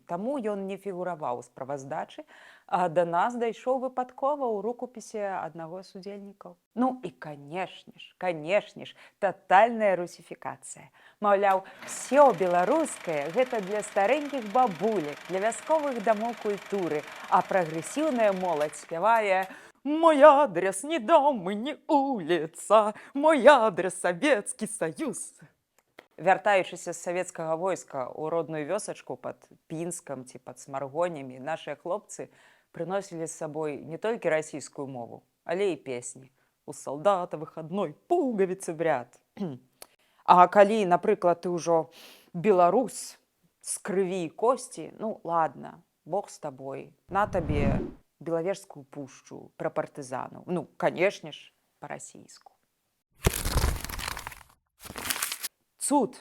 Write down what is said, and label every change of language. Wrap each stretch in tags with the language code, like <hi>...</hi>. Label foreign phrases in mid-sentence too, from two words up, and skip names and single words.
<be>Таму ён не фігураваў у справаздачы, а да нас дайшоў выпадкова ў рукапісе аднаго з удзельнікаў. Ну і канешне ж, татальная русіфікацыя. Маўляў, всё беларускае гэта для старэнькіх бабулек, для вясковых дамоў культуры, а прагрэсіўная моладзь спявае:</be> <ru>«Мой адрес не дом и не улица, мой адрес Советский Союз».</ru> <be>Вяртаючыся з савецкага войска ў родную вёсачку пад Пінскам ці пад Смаргонямі, нашыя хлопцы прыносілі з сабой не толькі расійскую мову, але і песні.</be> <ru>У салдата выходной пуговицы в ряд.</ru> <be>А калі, напрыклад, ты ўжо беларус з крыві і косці, ну ладно, Бог з табой, на табе Белавежскую пушчу пра партызанаў. Ну, канешне ж, па-расійску. Цуд.</be>